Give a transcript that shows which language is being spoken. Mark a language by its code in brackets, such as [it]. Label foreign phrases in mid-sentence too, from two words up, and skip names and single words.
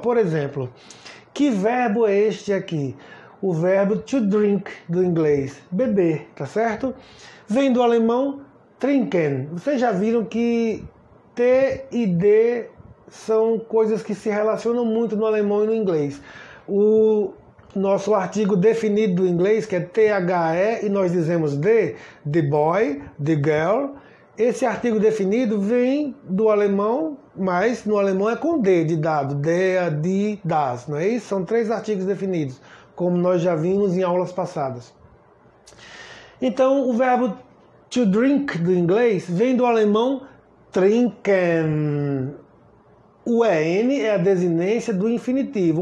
[pt] Por exemplo, que verbo é este aqui? O verbo [en] to drink [pt] do inglês, beber, tá certo? Vem do alemão trinken. Vocês já viram que T e D são coisas que se relacionam muito no alemão e no inglês. O nosso artigo definido do inglês, que é THE, e nós dizemos [en] the boy, the girl. [pt] Esse artigo definido vem do alemão, mas no alemão é com D de dado, [de] der, die, das, [pt] não é isso? São 3 artigos definidos, como nós já vimos em aulas passadas. Então, o verbo [en] to drink [pt] do inglês vem do alemão trinken. O EN é a desinência do infinitivo.